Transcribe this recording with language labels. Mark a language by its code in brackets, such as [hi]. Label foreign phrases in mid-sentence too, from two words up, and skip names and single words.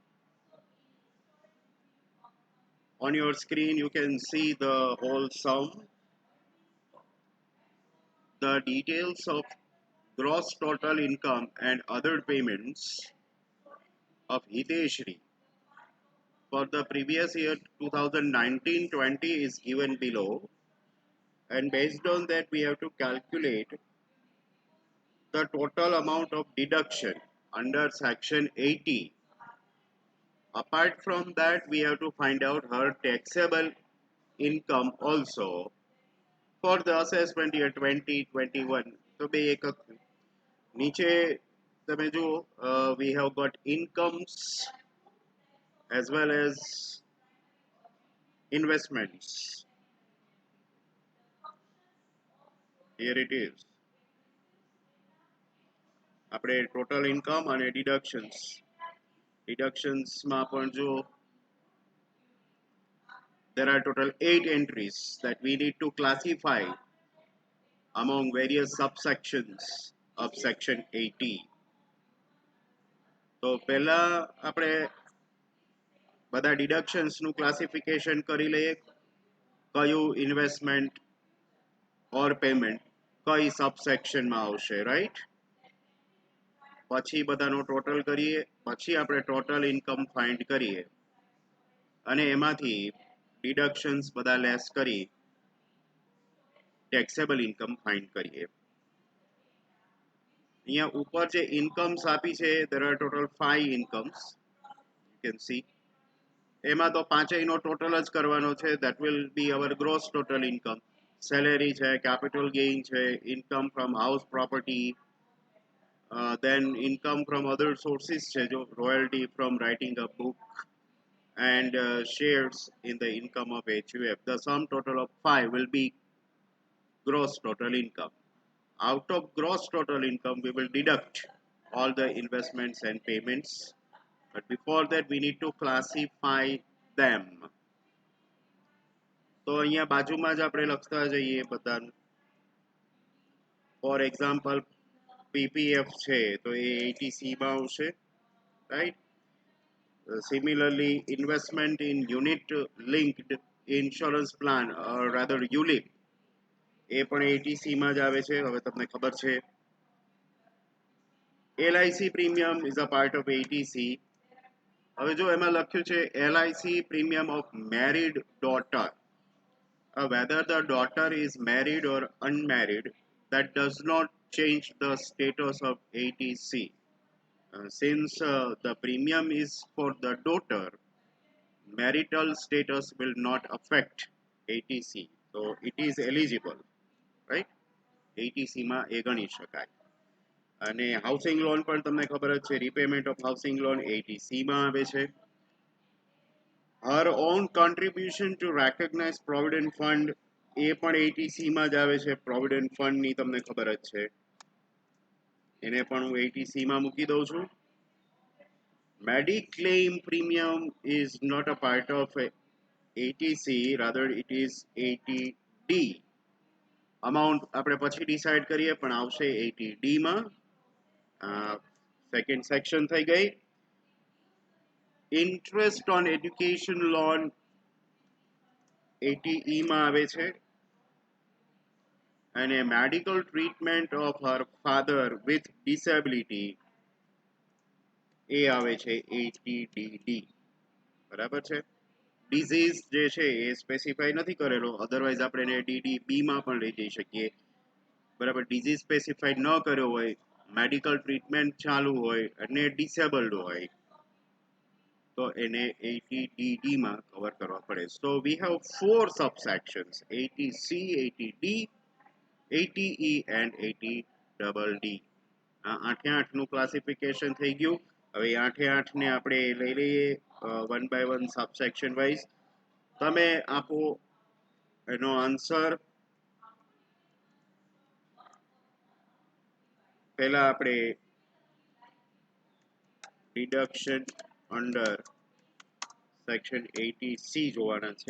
[en] On your screen, you can see the whole sum, the details of gross total income and other payments of Hiteshri for the previous year 2019-20 is given below, and based on that we have to calculate the total amount of deduction under section 80. Apart from that, we have to find out her taxable income also for the assessment year 2021. [gu] So બે એક નીચે તમે જુઓ, [en] we have got incomes as well as investments. Here it is. [gu] આપણે ટોટલ ઇન્કમ અને ડિડક્શન્સમાં પણ જો [en] there are total 8 entries that we need to classify among various subsections of section 80. [gu] તો પહેલા આપણે બધા ડિડક્શન્સનું ક્લાસિફિકેશન કરી લઈએ, કયું [en] investment or payment [gu] કઈ સબસેક્શનમાં આવશે, રાઈટ? પછી બધાનો ટોટલ કરીએ, પછી આપણે [en] total income find [gu] કરીએ અને એમાંથી ડિડક્શન્સ બધા લેસ કરી [en] taxable income find [gu] કરીએ. અહીંયા ઉપર જે ઇન્કમ્સ આપી છે, [en] there are total 5 incomes, you can see. [gu] એમાં તો પાંચેયનો ટોટલ જ કરવાનો છે. [en] that will be our gross total income. [gu] સેલેરી છે, [en] capital gain છે, income from house property, then income from other sources [gu] છે, જો [en] royalty from writing a book and shares in the income of HUF. The sum total of 5 will be gross total income. Out of gross total income, we will deduct all the investments and payments. But before that, we need to classify them. [gu] તો અહીંયા બાજુમાં જ આપણે લખતા જઈએ બધાનું. [en] for example [gu] PPF છે તો એ 80C માં આવશે, રાઈટ? [en] Similarly, investment in unit linked insurance plan, or rather ULIP, [gu] એ પણ 80C માં જ આવે છે. હવે તમને ખબર છે. [en] LIC premium is a part of 80C. [gu] હવે જો એમાં લખ્યું છે [en] LIC premium of married daughter. Whether the daughter is married or unmarried, that does not change the status of 80C. Since the premium is for the daughter, marital status will not affect 80C. So it is eligible, right? [gu] 80C માં એ ગણી શકાય. અને [en] housing loan [gu] પણ તમને ખબર જ છે, [en] repayment of housing loan [gu] 80C માં આવે છે. [en] Her own contribution to recognized provident fund, [gu] એ પણ 80C માં જ આવે છે. [en] provident fund [gu] ની તમને ખબર જ છે, એને પણ હું 80C માં મૂકી દઉં છું. [en] Mediclaim premium is not a part of 80C, rather it is 80D. [gu] Amount આપણે પછી ડિસાઇડ કરીએ, પણ આવશે 80D માં. [en] second section [gu] થઈ ગઈ. [en] Interest on education loan 80E [gu] માં આવે છે. [en] અને medical treatment of her father with disability [gu] એ આવે છે [en] 80DD. [gu] બરાબર છે. ડિઝીઝ જે છે એ સ્પેસિફાઈ નથી કરેલો, અધરવાઇઝ આપણે એને DDB માં પણ લઈ જઈ શકીએ. બરાબર, ડિઝીઝ સ્પેસિફાઈ ન કર્યો હોય, [en] medical treatment [gu] ચાલુ હોય અને ડિસેબલ્ડ હોય તો એને 80DD માં કવર કરવા પડે. [en] so we have 4 subsections: 80C, 80D, 80E and 80DD. [gu] આ 8 નું ક્લાસિફિકેશન થઈ ગયું. હવે 8 ને આપણે લઈ લઈએ 1 by 1 [en] subsection wise. [gu] તમે આપો એનો આન્સર. પહેલા આપણે [en] deduction under section [gu] 80C જોવાના છે.